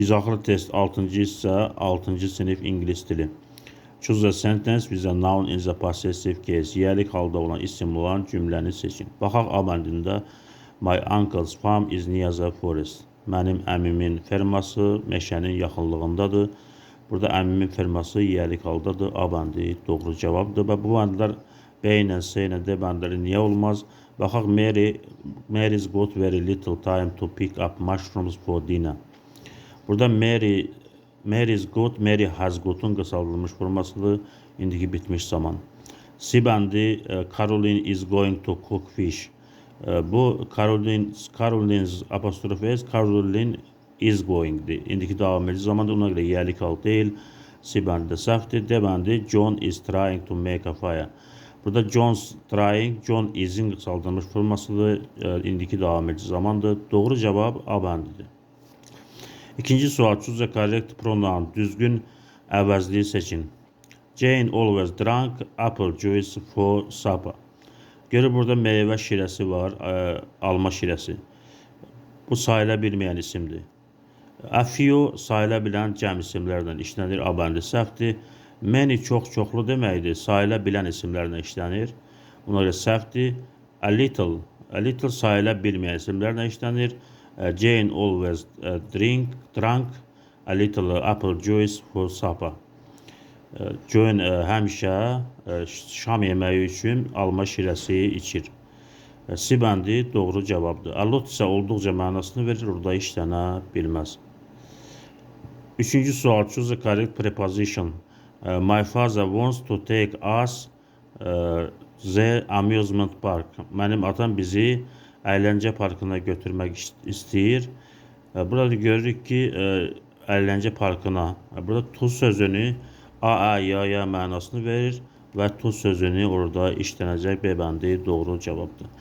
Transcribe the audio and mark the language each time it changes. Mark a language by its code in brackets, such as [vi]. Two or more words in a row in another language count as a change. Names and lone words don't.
[az] İzaxlı test 6-cı hissə 6-cı sinif ingilis dili. [en] Choose a sentence with a noun in the possessive case. [az] Yiyəlik halda olan isim olan cümləni seçin. Baxaq A bəndində [en] My uncle's farm is near the forest. [az] Mənim əmimin ferması meşənin yaxınlığındadır. Burada əmimin ferması yiyəlik haldadır. A bəndi doğru cavabdır və bu bəndlər B ilə C ilə D bəndləri niyə olmaz? [en] Baxaq Mary's got very little time to pick up mushrooms for dinner. [az] Burada [en] Mary's got, Mary has got'un [az] qısaldılmış formasıdır. İndiki bitmiş zaman. C bəndi [en] Caroline is going to cook fish. [az] Bu Caroline's apostrof S, [en] Caroline is going'dir. [az] İndiki davam edici zamandır. Ona görə yiyəlik hal deyil. C bəndi də səhvdir. D bəndi [en] John is trying to make a fire. [az] Burada [en] John's trying, John is'in [az] qısaldılmış formasıdır. İndiki davam edici zamandır. Doğru cavab A bəndidir. İkinci sual, [en] choose a correct pronoun, [az] düzgün əvəzliyi seçin. [en] Jane always drank apple juice for supper. [az] Görür burada meyvə şirəsi var, alma şirəsi. Bu sayıla bilməyən isimdir. [en] A few [az] sayıla bilən cəm isimlərdən işlənir, A bəndi səhvdir. Many çoxlu deməkdir, sayıla bilən isimlərlə işlənir. Ona görə səhvdir. [en] A little [az] sayıla bilməyən isimlərlə işlənir. [en] Jane always drank a little apple juice for supper. [az] Jane həmişə şam yeməyi üçün alma şirəsi içir. C bəndi doğru cavabdır. [en] A lot [az] isə olduqca mənasını verir, orada işlənə bilməz. Üçüncü sual, [en] choose a correct preposition. My father wants to take us the amusement park. [az] Mənim atam bizi əyləncə parkına götürmək istəyir. Burada görürük ki, əyləncə parkına, burada to sözünü A, ya mənasını verir və to sözünü orada işlənəcək B bəndi doğru cavabdır.